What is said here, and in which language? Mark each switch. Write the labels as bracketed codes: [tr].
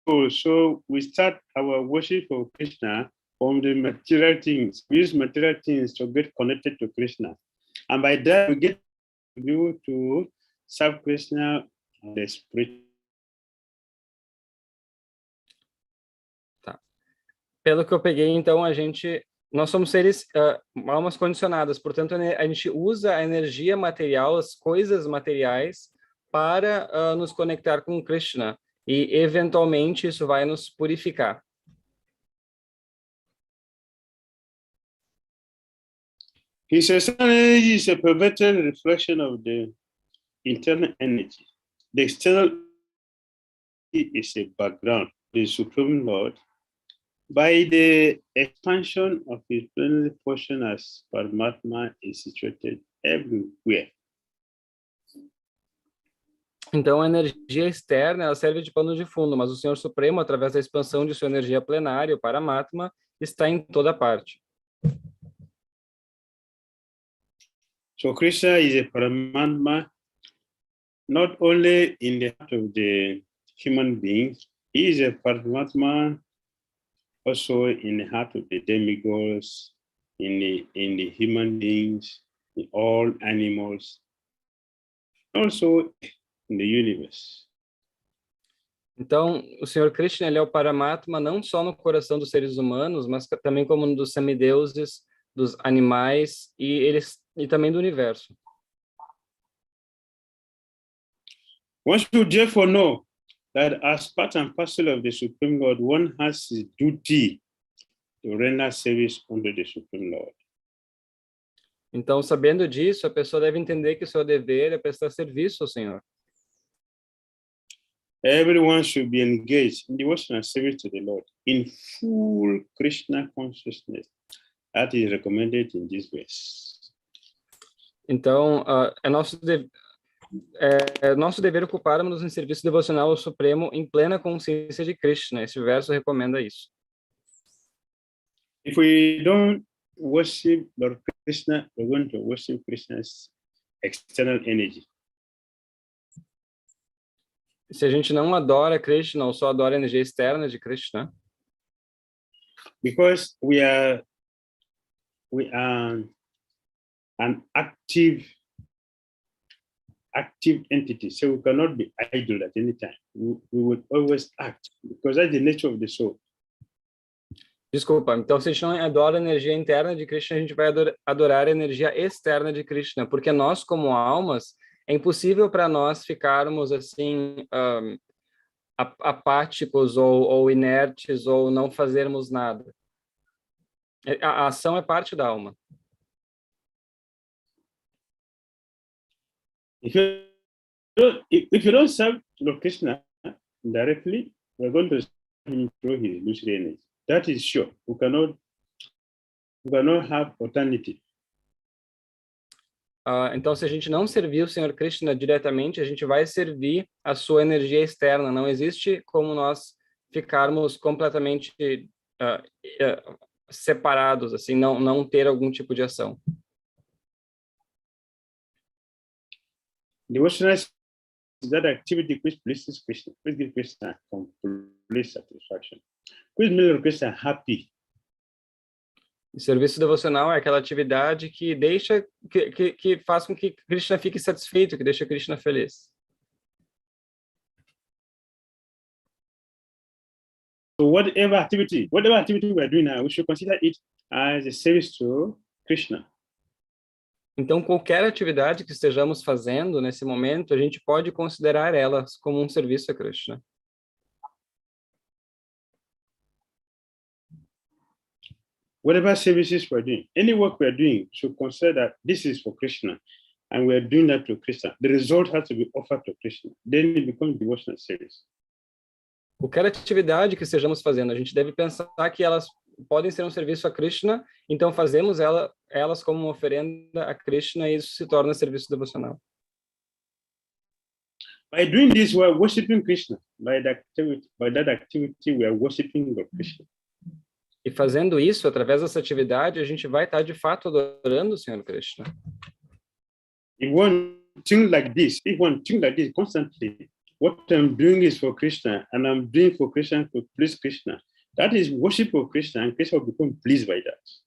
[en] So we start our worship of Krishna from the material things. We use material things to get connected to Krishna, and by that we get to be able to serve Krishna on the spirit. [pt] Tá. Pelo que eu peguei, então nós somos seres, almas condicionadas, portanto a gente usa a energia material, as coisas materiais, para nos conectar com Krishna, e eventualmente isso vai nos purificar. [en] His external energy is a perverted reflection of the internal energy. The external is a background, the Supreme Lord, by the expansion of his plenary portion as Paramatma is situated everywhere. [pt] Então, a energia externa ela serve de pano de fundo, mas o Senhor Supremo, através da expansão de sua energia plenária, o Paramatma, está em toda parte. [en] So Krishna is a Paramatma, not only in the heart of the human beings, he is a Paramatma also in the heart of the demigods, in the human beings, in all animals, also in the universe. [pt] Então, o Senhor Krishna ele é o Paramatma não só no coração dos seres humanos, mas também como no dos semideuses, dos animais e também do universo. [en] One should therefore know that as part and parcel of the Supreme Lord, one has his duty to render service unto the Supreme Lord. [pt] Então, sabendo disso, a pessoa deve entender que o seu dever é prestar serviço ao Senhor. [en] Everyone should be engaged in devotion and service to the Lord in full Krishna consciousness. That is recommended in this verse. [pt] Então, é nosso dever ocuparmos em serviço devocional ao Supremo em plena consciência de Krishna. Esse verso recomenda isso. [en] If we don't worship Lord Krishna, we're going to worship Krishna's external energy. [pt] Se a gente não adora Krishna ou só adora a energia externa de Krishna, [en] because we are an active entity, so we cannot be idle at any time. We would always act because that's the nature of the soul. [pt] desculpa, então se a gente não adora a energia interna de Krishna, a gente vai adorar a energia externa de Krishna, porque nós como almas, é impossível para nós ficarmos assim apáticos ou inertes ou não fazermos nada. A ação é parte da alma. [en] If you don't serve Lord Krishna directly, we're going to serve him through his lucid energy. That is sure. We cannot have alternative. [pt] Então, se a gente não servir o Senhor Krishna diretamente, a gente vai servir a sua energia externa. Não existe como nós ficarmos completamente separados, assim, não ter algum tipo de ação. [en] Devotional is that activity which pleases Krishna, which gives Krishna complete satisfaction, which makes Krishna happy. [pt] O serviço devocional é aquela atividade que que faz com que Krishna fique satisfeito, que deixa Krishna feliz. [en] So whatever activity we are doing now, we should consider it as a service to Krishna. [pt] Então, qualquer atividade que estejamos fazendo nesse momento, a gente pode considerar elas como um serviço a Krishna. [en] Whatever services we're doing, any work we're doing, should consider that this is for Krishna, and we're doing that to Krishna. The result has to be offered to Krishna. Then it becomes devotional service. [pt] Qualquer atividade que estejamos fazendo, a gente deve pensar que elas podem ser um serviço a Krishna, então fazemos elas como uma oferenda a Krishna e isso se torna serviço devocional. [en] By doing this, we are worshiping Krishna. By that activity, we are worshiping Lord Krishna. [pt] E fazendo isso, através dessa atividade, a gente vai estar de fato adorando o Senhor Krishna. [en] If one think like this constantly, what I'm doing is for Krishna, and I'm doing for Krishna to please Krishna. That is worship of Krishna, and Krishna will become pleased by that.